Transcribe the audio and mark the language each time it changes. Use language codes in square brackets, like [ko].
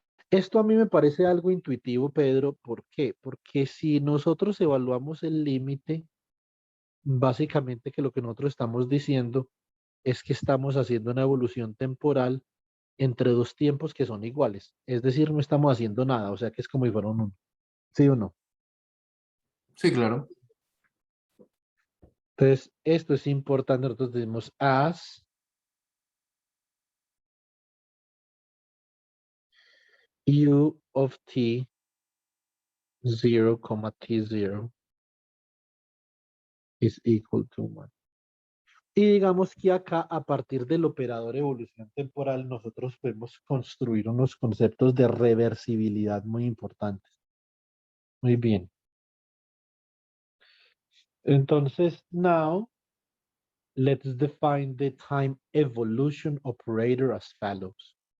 [es] Esto a mí me parece algo intuitivo, Pedro. ¿Por qué? Porque si nosotros evaluamos el límite, básicamente que lo que nosotros estamos diciendo es que estamos haciendo una evolución temporal entre dos tiempos que son iguales. Es decir, no estamos haciendo nada, o sea que es como si fuera un uno. ¿Sí o no? Sí, claro. Entonces, esto es importante. Nosotros decimos [en] as u of t 0, t0 is equal to 1. [es] Y digamos que acá, a partir del operador evolución temporal, nosotros podemos construir unos conceptos de reversibilidad muy importantes. Muy bien. Entonces, [en] now, let's define the time evolution operator as follows.